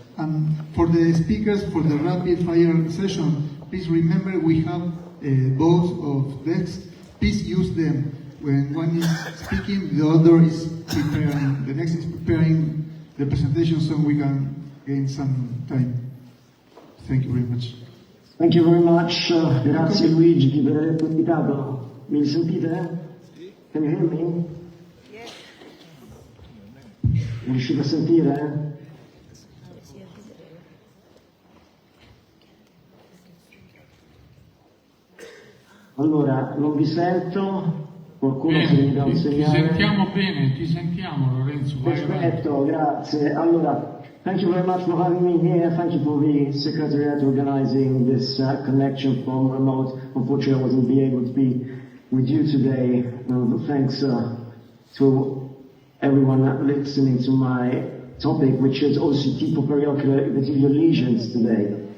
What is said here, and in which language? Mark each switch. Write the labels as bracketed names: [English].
[English] And for the speakers, for the rapid fire session, please remember we have both of desks. Please use them. When one is speaking, the other is preparing, the next is preparing the presentation so we can gain some time. Thank you very much. Thank you very much. [Italian] Grazie Luigi di aver invitato. Mi sentite? [English] Can you hear me? [Italian] Mi riuscite a sentire? Allora, non vi sento. Qualcuno se mi dà un segnale? Ti sentiamo Lorenzo. Perfetto, grazie. [English] Allora, thank you very much for having me here. Thank you for the Secretariat organizing this connection from remote. Unfortunately, I wasn't able to be with you today. Thanks to everyone listening to my topic, which is OCT for periocular epithelial lesions today.